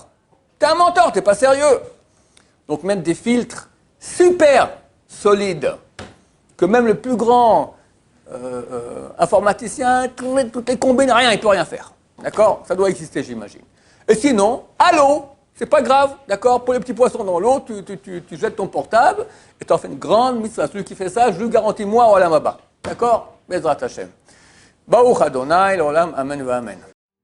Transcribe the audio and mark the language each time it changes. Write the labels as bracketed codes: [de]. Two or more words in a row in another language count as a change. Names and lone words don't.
[fr] T'es un menteur, t'es pas sérieux. Donc mettre des filtres super solides, que même le plus grand informaticien, toutes les combines, rien, il ne peut rien faire. D'accord? Ça doit exister, j'imagine. Et sinon, à l'eau, c'est pas grave, d'accord? Pour les petits poissons dans l'eau, tu jettes ton portable et tu en fais une grande mitzvah. Celui qui fait ça, je lui garantis moi, [he] עולם הבא. [fr] D'accord? [he] בעזרת השם. ברוך אדוני לעולם אמן אמן.